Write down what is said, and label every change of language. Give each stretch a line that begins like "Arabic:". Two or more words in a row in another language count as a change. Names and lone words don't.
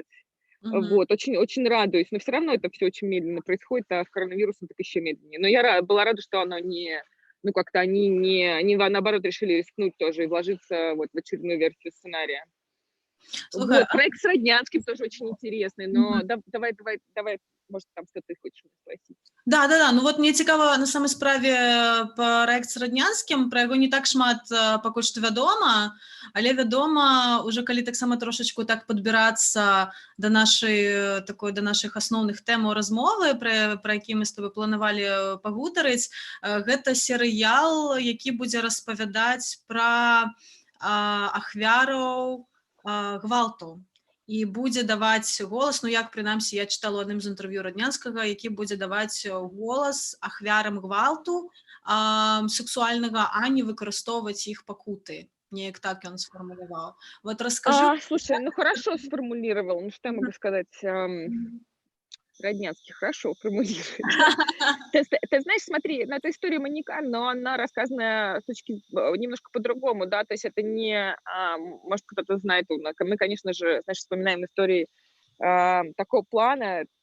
Russian: Вот, очень радуюсь, но все равно это все очень медленно происходит, а с коронавирусом так еще медленнее. Но я была рада, что оно ну как-то они наоборот решили рискнуть тоже и вложиться вот в очередную версию сценария. Слухай, вот, проект с Роднянским тоже очень интересный, но давай, может, там что ты хочешь спросить. Да.
Belarusian: Ну вот мне цікава на самой справе праект з Раднянскім, пра яго не так шмат пакуль што вядома, але вядома уже калі таксама трошачку так падбірацца да нашых асноўных тэмаў размовы, пра які мы з тобой планавалі пагутарыць, гэта серыял, які будзе распавядаць пра ахвяраў гвалту. І будзе даваць голас, ну як прынамсі я чытала ў адным з інтэрв'ю Раднянскага, які будзе даваць голас ахвярам гвалту сексуальнага, а не выкарыстоўваць іх пакуты. Неяк так ён сфармуляваў.
Russian: Вот расскажи. Слушай, ну хорошо сформулировал, ну что я могу сказать? Роднянский хорошо формулирует. Ты знаешь, смотри, на эту историю маньяка, но она рассказана немножко по-другому, да, то есть это не, может, кто-то знает, мы, конечно же, знаешь, вспоминаем истории такого плана.